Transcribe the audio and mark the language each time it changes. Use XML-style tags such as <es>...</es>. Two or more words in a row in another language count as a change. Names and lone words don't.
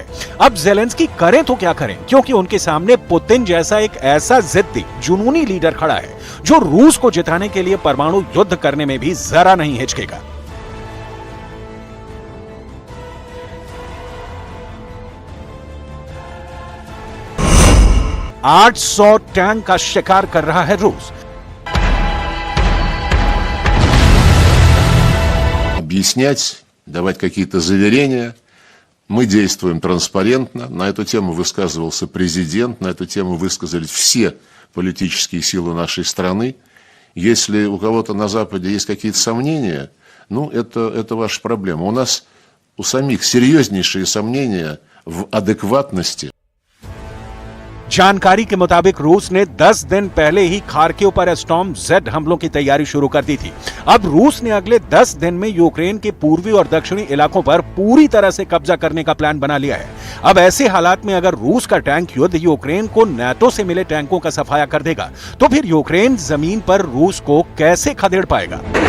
<hi>अब ज़ेलेंस्की करें तो क्या करें, क्योंकि उनके सामने पुतिन जैसा एक ऐसा जिद्दी, जुनूनी लीडर खड़ा है जो रूस को जिताने के लिए परमाणु युद्ध करने में भी जरा नहीं हिचकेगा। $800 टैंक का शिकार कर रहा है रूस।</hi> <ru>Объяснять, давать какие-то заверения. Мы действуем транспарентно. На эту тему высказывался президент, на эту тему высказались все политические силы нашей страны. Если у кого-то на Западе есть какие-то сомнения, ну, это ваша проблема. У нас у самих серьезнейшие сомнения в адекватности.</ru> <hi>जानकारी के मुताबिक रूस ने 10 दिन पहले ही खार्किव पर स्टॉर्म जेड हमलों की तैयारी शुरू कर दी थी। अब रूस ने अगले 10 दिन में यूक्रेन के पूर्वी और दक्षिणी इलाकों पर पूरी तरह से कब्जा करने का प्लान बना लिया है। अब ऐसे हालात में अगर रूस का टैंक युद्ध यूक्रेन को नाटो से मिले टैंकों का सफाया कर देगा, तो फिर यूक्रेन जमीन पर रूस को कैसे खदेड़ पाएगा?</hi>